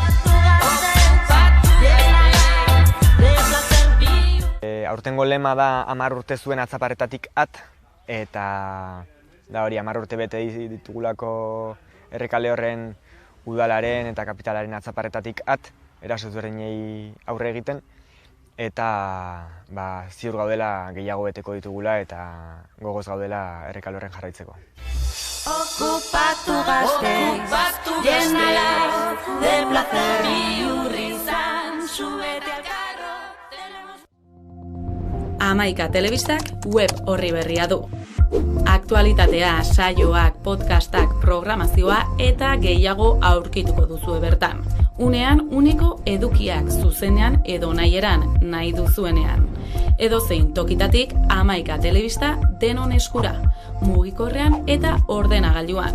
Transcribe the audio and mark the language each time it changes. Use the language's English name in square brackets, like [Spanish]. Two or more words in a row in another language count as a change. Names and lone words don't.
[Basque] Aurtengo lema da 10 urte zuen atzaparretatik at, eta da hori 10 urte bete ditugulako errekale horren udalaren eta kapitalaren atzaparretatik at, eraso ezberdinei aurre egiten, eta ziur gaudela gehiago beteko ditugula eta gogoz gaudela errekale horren jarraitzeko. [Spanish] Okupatu Gasteiz, llénala de placer, bihurrizan, súbete al carro. [Basque] 11 telebistak web orri berria du. Aktualitatea, saioak, podcastak, programazioa eta gehiago aurkituko duzue bertan. Unean uneko edukiak zuzenean edo nahieran nahi duzuenean. Edozein tokitatik 11 telebista denon eskura, mugikorrean eta ordenagailuan.